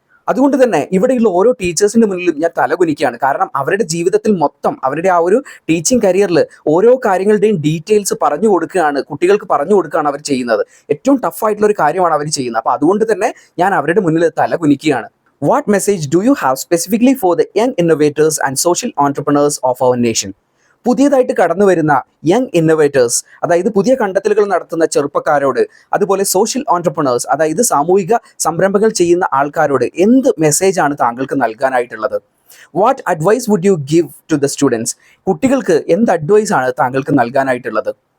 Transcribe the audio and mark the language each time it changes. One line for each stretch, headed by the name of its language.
Malayalam: അതുകൊണ്ട് തന്നെ ഇവിടെയുള്ള ഓരോ ടീച്ചേഴ്സിൻ്റെ മുന്നിലും ഞാൻ തലകുനിക്കുകയാണ്. കാരണം അവരുടെ ജീവിതത്തിൽ മൊത്തം, അവരുടെ ആ ഒരു ടീച്ചിങ് കരിയറിൽ ഓരോ കാര്യങ്ങളുടെയും ഡീറ്റെയിൽസ് പറഞ്ഞു കൊടുക്കുകയാണ്, കുട്ടികൾക്ക് പറഞ്ഞു കൊടുക്കുകയാണ് അവർ ചെയ്യുന്നത്. ഏറ്റവും ടഫായിട്ടുള്ളൊരു കാര്യമാണ് അവർ ചെയ്യുന്നത്. അപ്പോൾ അതുകൊണ്ട് തന്നെ ഞാൻ അവരുടെ മുന്നിൽ തലകുനിക്കുകയാണ്.
English: What message do you have specifically for the young innovators and social entrepreneurs of our nation?
Malayalam: പുതിയതായിട്ട് കടന്നു വരുന്ന യങ് ഇന്നോവേറ്റേഴ്സ്, അതായത് പുതിയ കണ്ടെത്തലുകൾ നടത്തുന്ന ചെറുപ്പക്കാരോട്, അതുപോലെ സോഷ്യൽ ഓൺട്രപ്രണേഴ്സ്, അതായത് സാമൂഹിക സംരംഭങ്ങൾ ചെയ്യുന്ന ആൾക്കാരോട് എന്ത് മെസ്സേജാണ് താങ്കൾക്ക് നൽകാനായിട്ടുള്ളത്?
English: What advice would you give to the students?
Malayalam: കുട്ടികൾക്ക് എന്ത് അഡ്വൈസ് ആണ് താങ്കൾക്ക് നൽകാനായിട്ടുള്ളത്?